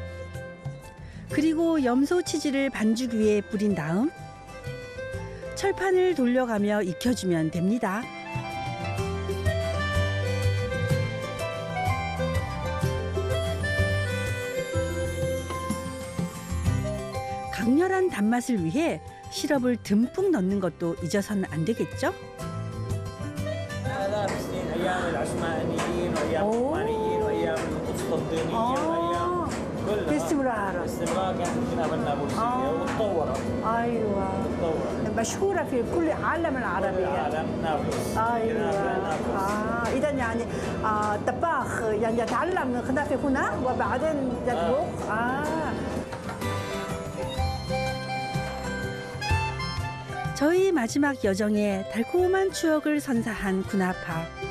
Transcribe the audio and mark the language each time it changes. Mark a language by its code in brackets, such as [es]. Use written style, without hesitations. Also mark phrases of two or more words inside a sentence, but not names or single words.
[ko] 그리고 염소 치즈를 반죽 위에 뿌린 다음 철판을 돌려가며 익혀주면 됩니다. 강렬한 단맛을 위해 시럽을 듬뿍 넣는 것도 잊어서는 안 되겠죠? [ar] ايام العثمانيين وايام العثمانيين وايام القسطنطينيه وايام كلها باستمرار. باستمرار كانت الكنافه النابلسيه وتطورت ايوه تطورت مشهورة في كل العالم كل العربي. العالم نابلس ايوه كنافة نابلس. اذا يعني الطباخ يعني يتعلم الخنافة هنا وبعدين يطبخ [ko] 저희 마지막 여정에 달콤한 추억을 선사한 구나파.